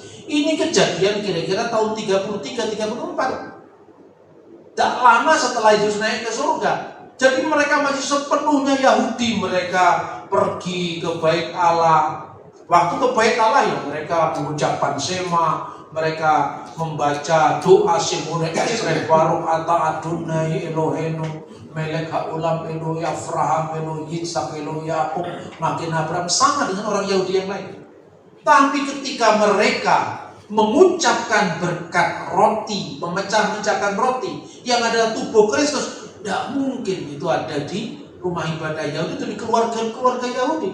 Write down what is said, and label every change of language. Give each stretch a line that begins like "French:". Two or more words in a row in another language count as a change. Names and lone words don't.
Indonesian: Ini kejadian kira-kira tahun 33-34. Tak lama setelah Yesus naik ke surga. Jadi mereka masih sepenuhnya Yahudi, mereka pergi ke bait Allah. Waktu ke bait Allah ya mereka mengucapkan sema, mereka membaca doa Shemone Esrei
Hebrew: ברוך אתה אדוני אלוהינו מלך העולם אלוהי אברהם אלוהי יצחק אלוהי יעקב מגן אברהם,
Indonesian: sama dengan orang Yahudi yang lain. Tapi ketika mereka mengucapkan berkat roti, memecah-mecahkan roti yang adalah tubuh Kristus, tidak mungkin itu ada di rumah ibadah Yahudi, itu di keluarga Yahudi.